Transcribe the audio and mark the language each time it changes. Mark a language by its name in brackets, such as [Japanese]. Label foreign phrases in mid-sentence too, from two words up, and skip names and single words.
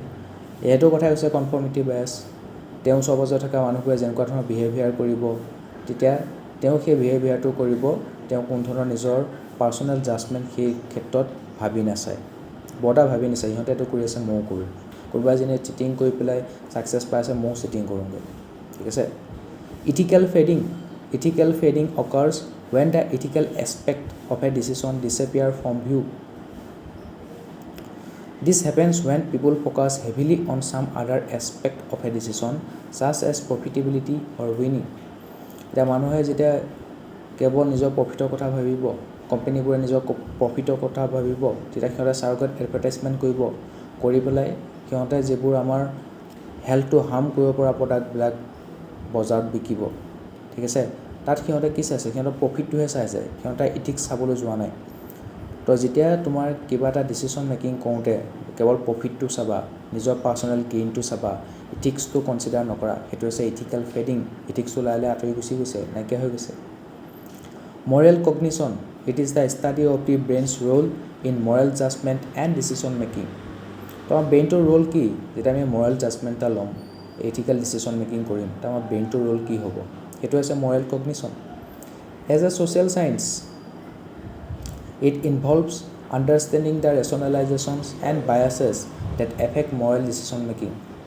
[Assamese] এইটো কথাই হৈছে [English] conformity bias. [Assamese] তেওঁ ওচৰ পাজৰে থকা মানুহবোৰে যেনেকুৱা ধৰণৰ বিহেভিয়াৰ কৰিব, তেতিয়া তেওঁ সেই বিহেভিয়াৰটো কৰিব, তেওঁ কোনো ধৰণৰ নিজৰ [English] personal judgment [Assamese] সেই ক্ষেত্ৰত ভাবি নাচায়, বৰটা ভাবি নিছে সিহঁতে এইটো কৰি আছে ময়ো কৰোঁ কোনোবা এজনে চিটিং কৰি পেলাই ছাকচেছ পাই আছে ময়ো চিটিং কৰোঁগৈ ঠিক আছে [English] ethical fading occurs when the ethical aspect of a decision disappear from view. This happens when people focus heavily on some other aspect of a decision such as profitability or winning. [Assamese] এতিয়া মানুহে যেতিয়া কেৱল নিজৰ প্ৰফিটৰ কথা ভাবিব কোম্পানীবোৰে নিজৰ প্ৰফিটৰ কথা ভাবিব তেতিয়া সিহঁতে চাৰ্কত এডভাৰটাইজমেণ্ট কৰিব কৰি পেলাই সিহঁতে যিবোৰ আমাৰ হেল্থটো হাৰ্ম কৰিব পৰা প্ৰডাক্টবিলাক বজাৰত বিকিব ঠিক আছে তাত সিহঁতে কি চাইছে সিহঁতৰ প্ৰফিটটোহে চাইছে সিহঁতে ইথিক্স চাবলৈ যোৱা নাই তো যেতিয়া তোমাৰ কিবা এটা [English] decision making [Assamese] কৰোঁতে কেৱল প্ৰফিটটো চাবা নিজৰ পাৰ্চনেল গেইনটো চাবা ইথিক্সটো কনচিডাৰ নকৰা সেইটো হৈছে [English] ethical fading [Assamese] ইথিক্সটো লাহে লাহে আঁতৰি গুচি গৈছে নাইকিয়া হৈ গৈছে মৰেল [English] cognition it is the study of the brain's role in moral judgment and decision making [Assamese] তো আমাৰ ব্ৰেইনটোৰ ৰোল কি যেতিয়া আমি [English] moral judgment [Assamese] এটা ল'ম [English] ethical decision making [Assamese] কৰিম তো আমাৰ ব্ৰেইনটোৰ ৰোল কি হ'ব সেইটো হৈছে [English] moral cognition as a social science it involves understanding the rationalizations and biases that affect moral decision making [Assamese] তো